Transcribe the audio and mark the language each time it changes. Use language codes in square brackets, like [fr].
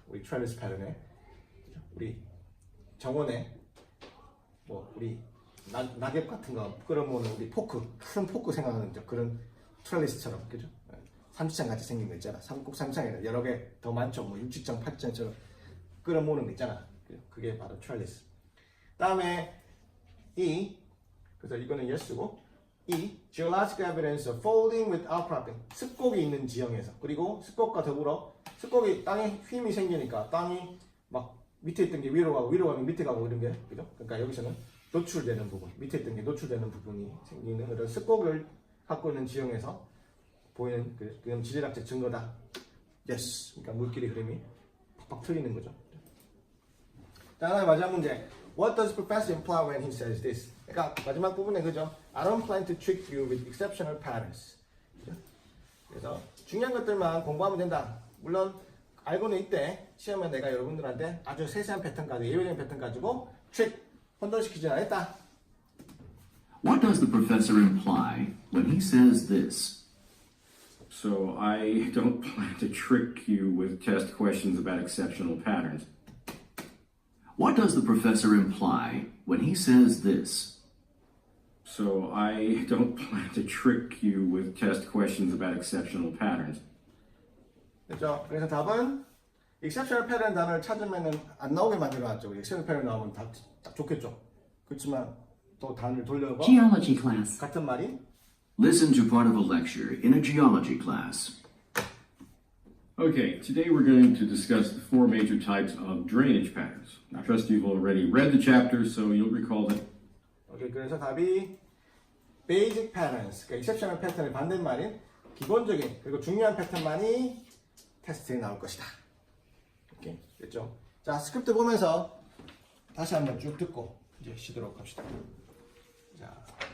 [ko] 우리 트레비스 패턴에 우리 정원에 뭐 우리 낙엽 같은 거 끌어모으는 우리 큰 포크 생각하는 그런 트렐리스처럼 그죠? 삼지창 같이 생긴 거 있잖아. 꼭 삼지창이 여러 개 더 많죠. 뭐 육지창, 파지창처럼 끌어모으는 거 있잖아. 그게 바로 트렐리스. 다음에 E. 그래서 이거는 yes고 E. [en] Geological evidence of folding with outcropping. [ko] 습곡이 있는 지형에서 그리고 습곡과 더불어 습곡이 땅에 휨이 생기니까 땅이 막 밑에 있던 게 위로 가면 밑에 가고 이런 게 그죠? 그러니까 여기서는 노출되는 부분, 밑에 있던 게 노출되는 부분이 생기는 그런 습곡을 갖고 있는 지형에서 보이는 그런 지질학적 증거다. [en] Yes. [ko] 그러니까 물길의 흐름이 팍팍 틀리는 거죠. 자, 마지막 문제. [en] What does professor imply when he says this? [ko] 그러니까 마지막 부분에 그죠? [en] I don't plan to trick you with exceptional patterns. [ko] 그죠? 그래서 중요한 것들만 공부하면 된다. 물론 알고는 있대. 시험에 내가 여러분들한테 아주 세세한 패턴까지 예외적인 패턴 가지고 혼돈시키지 않았다. [en] What does the professor imply when he says this? So I don't plan to trick you with test questions about exceptional patterns. What does the professor imply when he says this? So I don't plan to trick you with test questions about exceptional patterns. [ko] 그렇죠? 그래서 답은 exceptional pattern 단어를 찾으면은 안 나오게 만들어놨죠. exceptional pattern 나오면 딱 좋겠죠. 그렇지만 또 단어를 돌려봐. [en] Geology class. [ko] 같은 말이 [en] Listen to part of a lecture in a geology class. Okay, today we're going to discuss the four major types of drainage patterns. I trust you've already read the chapter, so you'll recall that. [ko] 오케이, 그래서 답이 basic patterns, 그러니까 exceptional pattern의 반대말인 기본적인 그리고 중요한 패턴만이 테스트에 나올 것이다. 오케이, 됐죠? 자, 스크립트 보면서 다시 한번 쭉 듣고 이제 쉬도록 합시다. 자.